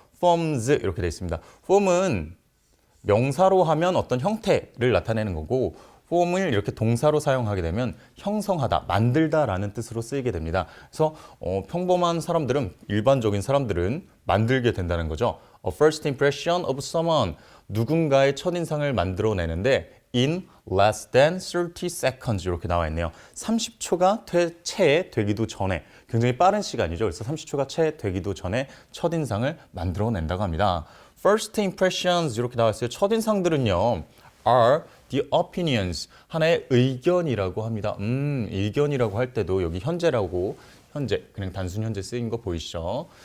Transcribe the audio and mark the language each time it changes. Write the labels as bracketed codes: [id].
[ko] forms 이렇게 되어 있습니다. form은 명사로 하면 어떤 형태를 나타내는 거고 form을 이렇게 동사로 사용하게 되면 형성하다, 만들다라는 뜻으로 쓰이게 됩니다. 그래서 평범한 사람들은, 일반적인 사람들은 만들게 된다는 거죠. [en] A first impression of someone, [ko] 누군가의 첫인상을 만들어내는데 [en] in less than 30 seconds [ko] 이렇게 나와 있네요. 30초가 채 되기도 전에, 굉장히 빠른 시간이죠. 그래서 30초가 채 되기도 전에 첫인상을 만들어낸다고 합니다. First impressions 이렇게 나와 있어요. 첫인상들은요. are the opinions, 하나의 의견이라고 합니다. 의견이라고 할 때도 여기 현재라고, 현재, 그냥 단순 현재 쓰인 거 보이시죠?